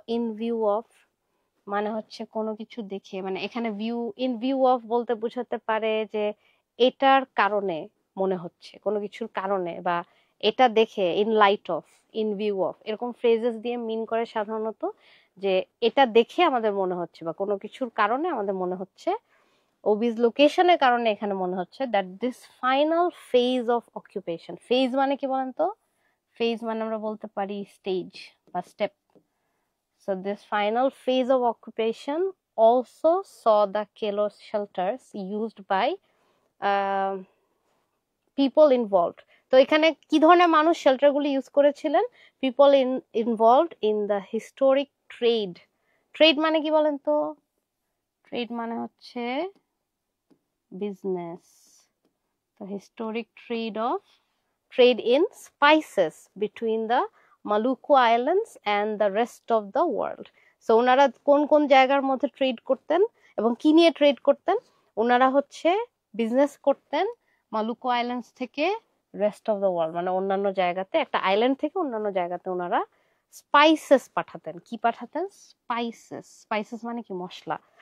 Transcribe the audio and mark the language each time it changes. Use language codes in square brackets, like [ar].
[bn] in view of মানে হচ্ছে কোনো কিছু দেখে, মানে এখানে in view of বলতে বোঝাতে পারে যে এটার কারণে মনে হচ্ছে, কোনো কিছুর কারণে, বা এটা দেখে in light of, in view of, এরকম ফ্রেজেস দিয়ে মিন করে সাধারণত যে এটা দেখে আমাদের মনে হচ্ছে, বা কোনো কিছুর কারণে আমাদের মনে হচ্ছে, ওবিস লোকেশনের কারণে এখানে মনে হচ্ছে [en] that this final phase of occupation, [bn] phase মানে কি বলেন তো? ফেজ মানে আমরা বলতে পারি স্টেজ বা step. [en] So this final phase of occupation also saw the Kelo shelters used by people involved। [bn] তো এখানে কি ধরনের মানুষ শেল্টারগুলি ইউজ করেছিলেন? [en] People involved in the historic trade. [bn] Trade মানে কি বলেন তো? ট্রেড মানে হচ্ছে business. [en] The historic trade in spices between the Maluku Islands and the rest of the world। [bn] So ওনারা কোন কোন জায়গার মধ্যে ট্রেড করতেন এবং কি নিয়ে ট্রেড করতেন? ওনারা হচ্ছে বিজনেস করতেন মালুকু আইল্যান্ডস থেকে রেস্ট অফ দ্য ওয়ার্ল্ড, মানে অন্যান্য জায়গাতে, একটা আইল্যান্ড থেকে অন্যান্য জায়গাতে ওনারা স্পাইসেস পাঠাতেন। কি পাঠাতেন? স্পাইসেস। স্পাইসেস মানে কি? মশলা।